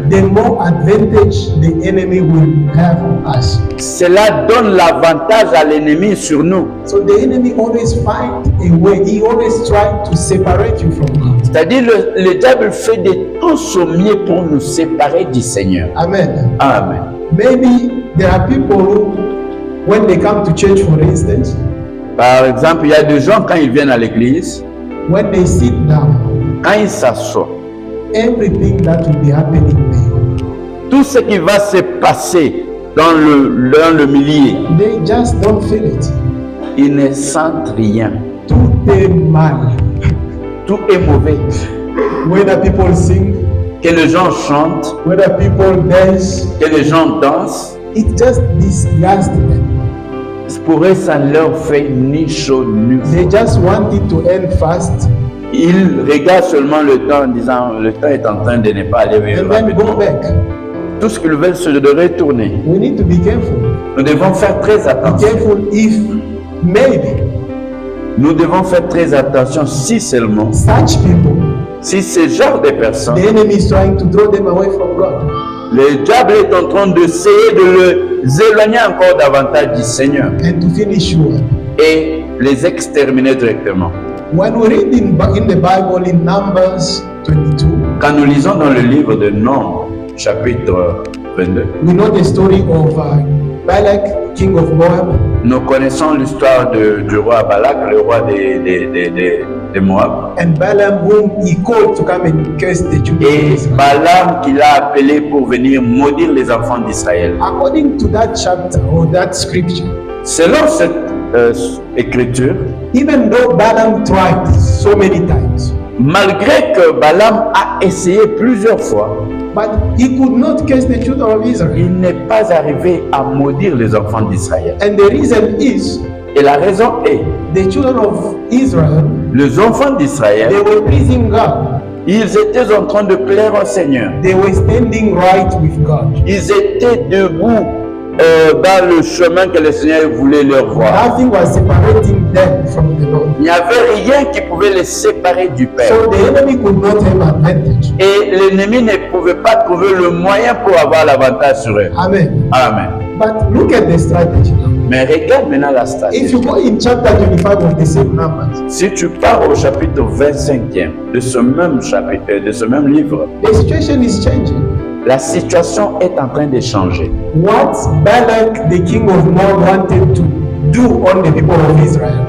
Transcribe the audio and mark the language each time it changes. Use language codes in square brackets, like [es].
[en] the more advantage the enemy will have on us. [fr] cela donne l'avantage à l'ennemi sur nous. [en] So the enemy always find a way. He always try to separate you from God. [fr] C'est-à-dire le diable fait de tout son mieux pour nous séparer du Seigneur. [en] Amen. [fr] Amen. [en] Maybe there are people who, when they come to church, for instance, [fr] Par exemple, il y a des gens quand ils viennent à l'église, [en] when they sit down, [fr] quand ils s'assoient, [en] everything that will be happening there, [fr] tout ce qui va se passer dans le milieu, [en] they just don't feel it. [fr] ils ne sentent rien. Tout est mal. Tout est mauvais. [en] Whether people sing, [fr] Que les gens chantent, [en] whether people dance, [fr] que les gens dansent, [en] it just disgusts them. [fr] pour eux, ça ne leur fait ni chaud ni froid. [en] They just want it to end fast [fr] Ils regardent seulement le temps en disant le temps est en train de ne pas aller vers [en] and then go [fr] rapidement. [en] back. [fr] Tout ce qu'ils veulent, c'est de retourner. [en] We need to be careful. [fr] Nous devons faire très [en] Be [fr] attention. [en] careful if maybe [fr] Nous devons faire très attention si seulement, [en] such people, [fr] si ce genre de personnes, [en] the enemy is trying to draw them away from God. [fr] le diable est en train d'essayer de les éloigner encore davantage du Seigneur [en] And to finish sure, [fr] et les exterminer directement. [en] when we read in the Bible in Numbers 22, [fr] Quand nous lisons dans le livre de Nombres, chapitre 22, [en] we know the story of Balak, king of Moab, [fr] nous connaissons l'histoire du roi Balak, le roi de Moab, [en] and Balaam, whom he called to come and curse the children of [fr] et [en] Israel. [fr] Balaam qui l'a appelé pour venir maudire les enfants d'Israël. [en] According to that chapter or that scripture, [fr] Selon cette écriture, [en] even though Balaam tried so many times, [fr] malgré que Balaam a essayé plusieurs fois, [en] but he could not curse the children of Israel. [fr] il n'est pas arrivé à maudire les enfants d'Israël. [en] And the reason is [fr] Et la raison est, [en] the children of Israel, [fr] les enfants d'Israël, [en] they were pleasing God. [fr] ils étaient en train de plaire au Seigneur. [en] They were standing right with God. [fr] Ils étaient debout dans le chemin que le Seigneur voulait leur voir. [en] Nothing was separating them from the Lord. [fr] Il n'y avait rien qui pouvait les séparer du Père. [en] So the enemy could not have advantage. [fr] Et l'ennemi ne pouvait pas trouver le moyen pour avoir l'avantage sur eux. [en] Amen. [fr] Amen. [en] But look at the strategy now. [fr] Mais regarde maintenant la [en] If [fr] stratégie. [en] you go in chapter 25 of the same Numbers, [fr] Si tu pars au chapitre 25e de ce même chapitre, de ce même livre, [en] the situation is changing. [fr] la situation est en train de changer. [en] What Balak, the king of Moab, wanted to do on the people of Israel,